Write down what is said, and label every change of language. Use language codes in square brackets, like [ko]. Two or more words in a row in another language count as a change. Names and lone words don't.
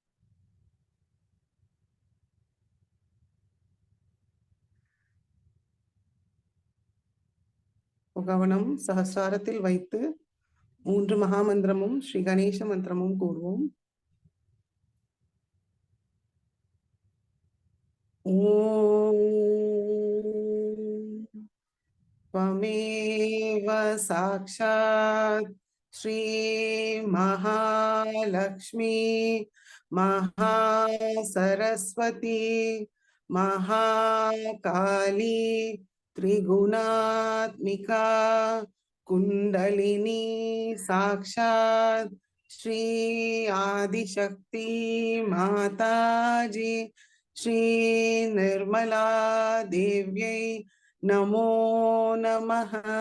[ta] கவனம் சஹஸ்ராரத்தில் வைத்து 3 மகாமந்திரமும் ஸ்ரீ கணேச மந்திரமும் கூறுவோம். [sa] ஓம் त्वमेव साक्षात् श्री महालक्ष्मी महासरस्वती महाकाली त्रिगुणात्मिका कुंडलिनी साक्षात् श्री आदिशक्ति माताजी श्री निर्मला देव्यै नमो नमः।